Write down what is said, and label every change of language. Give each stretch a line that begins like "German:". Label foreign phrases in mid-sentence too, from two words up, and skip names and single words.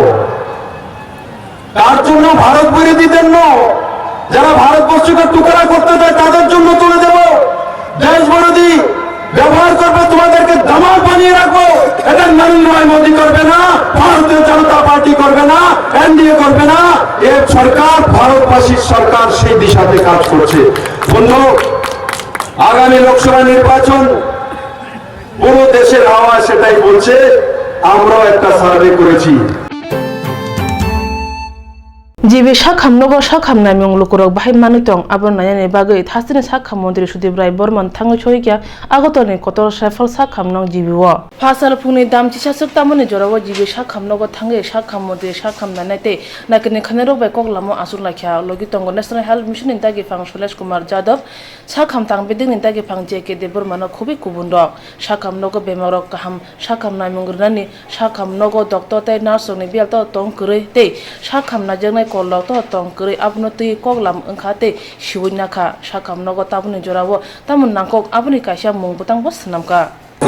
Bangla: কার জন্য ভারত বিরোধীদের যারা ভারতবর্ষকে টুকরা করতে চায় তাদের জন্য তুলে দেব দেশ বিরোধী ব্যবহার করবে তোমাদেরকে দামাল বানিয়ে রাখবো এটা নরেন্দ্র ভাই মোদি করবে না ভারতীয় জনতা পার্টি করবে না এনডিএ করবে না এ সরকার ভারতবাসীর সরকার সেই দিশাতে কাজ করছে বন্ধু আগামী লোকসভা নির্বাচন পুরো দেশের হাওয়া সেটাই বলছে আমরাও একটা সার্ভে করেছি
Kok Borok: जिबे साखाम नगर साखाम नायमं लुकुरक बाहाय मानितं आबन नायनि बागै थासिनि साखाम मन्त्री सुदीप राय बर्मन थाङै सहिया आगतनि कतर साइफल साखाम नं जिबिव फासाल फुंनि दामथि सासक तामनि जराव जिबे साखाम नगर थाङै साखाम मन्त्री साखाम नायते नाकिनि खनेरो बाय कगलामो आसुर लाखिया लगितंग नेशनल हेल्थ मिशन नि दागि फां सुलेश कुमार जादव साखाम तांबेदिं नि दागि फां जेके दे बर्मन खुबै कुबुन्द साखाम नगर बेमारक काहाम साखाम नायमं ग्रनानि साखाम नगर डॉक्टर तै नार्सनि बियालत तंग करै ते साखाम नाजंनाय कलाव तो तंग करै आबनो तै कगलाम ओंखाते सिवैनाखा साखाम नगर ताबुनि जराव तामुन नांकक आबुनि काइसा मुंबुतां बस नामका